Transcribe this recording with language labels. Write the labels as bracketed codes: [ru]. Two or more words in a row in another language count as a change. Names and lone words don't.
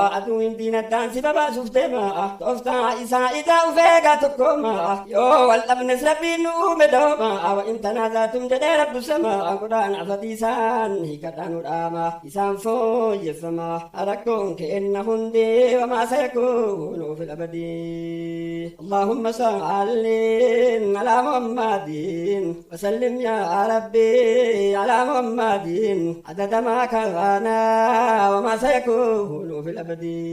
[om] Aduun diin addaan si babaasuuf deema. Tooftaa isaa idaa uf eegaa tokkooma. Yoo wal dhabnes Rabbiin nu uume dooma. [ar] وإن تنازعتم [om] jedhee Rabbu sama. Quraan fatiisaan hiikadhaa nu dhaama. Isaan fooyyeffama. Rakkoon keenna hundi [ar] وما سيكون في الأبد. اللهم صل على محمد وسلم يا ربي على محمد عدد ما كان وما سيكون في الأبد.